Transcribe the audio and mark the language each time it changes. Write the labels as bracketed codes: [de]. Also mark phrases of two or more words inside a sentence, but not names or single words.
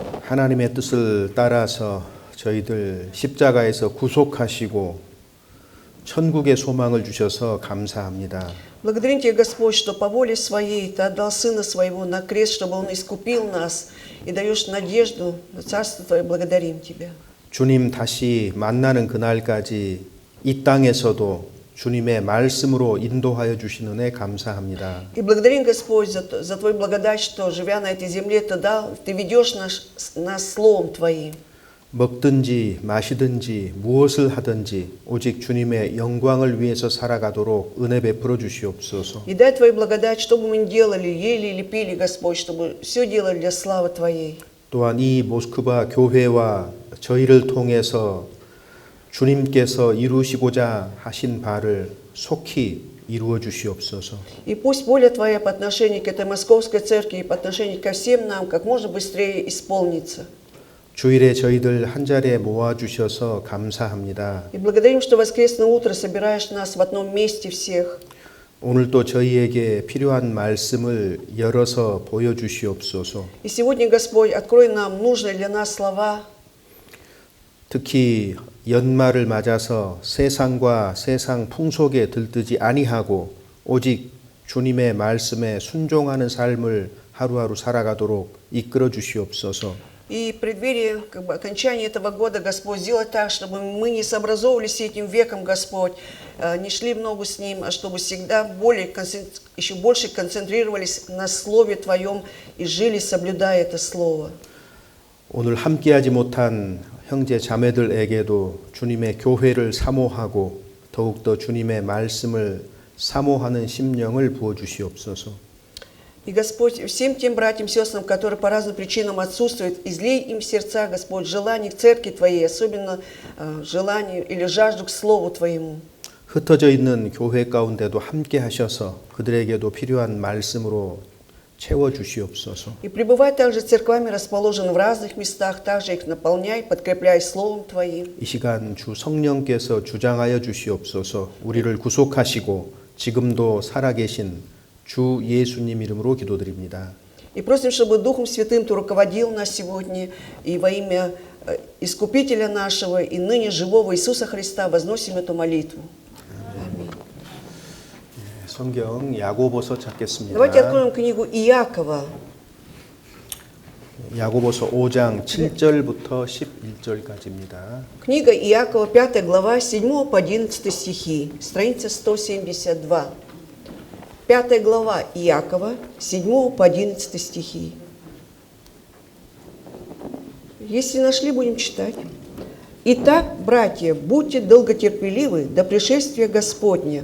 [ko] 하나님의 뜻을 따라서 저희들 십자가에서 구속하시고 천국의 소망을 주셔서 감사합니다. [ru] Благодарим Тебя, Господь, что по воле Своей Ты отдал Сына Своего на крест, чтобы Он искупил нас, и даешь надежду на Царство Твое. Благодарим Тебя. [ko] 주님 다시 만나는 그날까지 이 땅에서도 주님의 말씀으로 인도하여 주신 은혜 감사합니다. [ru] И благодарим, Господь, за Твою благодать, что, живя на этой земле, Ты ведешь нас Словом Твоим. [ko] 먹든지 마시든지 무엇을 하든지 오직 주님의 영광을 위해서 살아가도록 은혜 베풀어 주시옵소서. [ru] И дай Твою благодать, что бы мы ни делали, ели или пили, Господь, чтобы все делали для славы Твоей. [ko] 또한 이 모스크바 교회와 저희를 통해서 주님께서 이루시고자 하신 바를 속히 이루어 주시옵소서. [ru] И пусть воля Твоя по отношению к этой московской церкви и по отношению ко всем нам как можно быстрее исполнится. [ko] 주일에 저희들 한 자리에 모아 주셔서 감사합니다. [ru] И благодарим, что в воскресное утро собираешь нас в одном месте всех. [ko] 오늘도 저희에게 필요한 말씀을 열어서 보여 주시옵소서. [ru] И сегодня, Господь, открой нам нужные для нас слова. [ko] 특히 연말을 맞아서 세상과 세상 풍속에 들뜨지 아니하고 오직 주님의 말씀에 순종하는 삶을 하루하루 살아가도록 이끌어 주시옵소서. [ru] И в преддверии окончания этого года, Господь, сделай так, чтобы мы не сообразовывались с этим веком, Господь, не шли в ногу с ним, а чтобы всегда еще больше концентрировались на Слове Твоем и жили, соблюдая это Слово. [ko] 오늘 함께하지 못한 형제 자매들에게도 주님의 교회를 사모하고 더욱더 주님의 말씀을 사모하는 심령을 부어 주시옵소서. [ru] И, Господь, всем тем братьям и сестрам, которые по разным причинам отсутствуют, излей им в сердца, Господь, желание к Церкви Твоей, особенно желание или жажду к Слову Твоему. [ko] 흩어져 있는 교회 가운데도 함께 하셔서 그들에게도 필요한 말씀으로 채워 주시옵소서. [ru] И пребывай также церквами, расположенными в разных местах, также их наполняй, подкрепляй Словом Твоим. [ko] 이 시간 주 성령께서 주장하여 주시옵소서. 우리를 구속하시고 지금도 살아계신 주 예수님 이름으로 기도드립니다. [ru] И просим, чтобы Духом Святым Ты руководил нас сегодня, и во имя Искупителя нашего и ныне живого Иисуса Христа возносим эту молитву. Аминь. [ko] 성경 야고보서 찾겠습니다. [ru] Давайте откроем книгу Иакова. [ko] 야고보서 5장 7절부터 11절까지입니다. [ru] Книга Иакова, 5 глава, 7 по 11 стихи, страница 172. 5 глава Иакова, 7 по 11 стихи. Если нашли, будем читать. «Итак, братья, будьте долготерпеливы до пришествия Господня.